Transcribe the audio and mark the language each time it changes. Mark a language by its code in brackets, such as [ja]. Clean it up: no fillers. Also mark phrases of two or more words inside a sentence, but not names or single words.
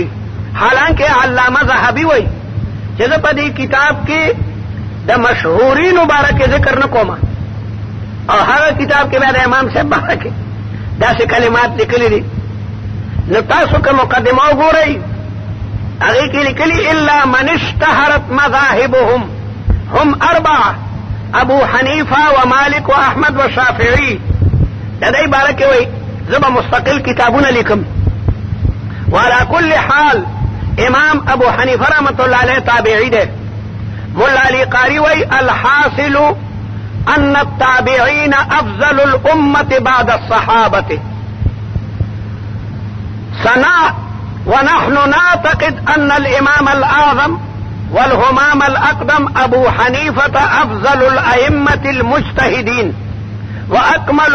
[ps] حالانکه علامه ذهبي وایي چې زه په دې کتاب کې د مشهورینو باره کې ذکر نه کوم او هغه کتاب کې بیا د امام صاحب باره کې داسې کلمات لیکلي دي. نو تاسو که مقدمه وګورئ هغې کې لیکلي [ar] الا من اشتهرت مذاهبهم هم اربعه ابو حنیفه ومالک واحمد وشافعی. [ps] د دې باره کې وایي زه به مستقل کتابونه لیکم. [ar] وعلى كل حال [ps] امام ابو حنیفه [ar] رحمت الله علیه [ps] تابعی ده. [ar] مولا علی قاری وی الحاصل ان التابعین افضل الامه بعد الصحابه سنا ونحن نعتقد ان الامام الاعظم والهمام الاقدم ابو حنيفه افضل الائمه المجتهدين واكمل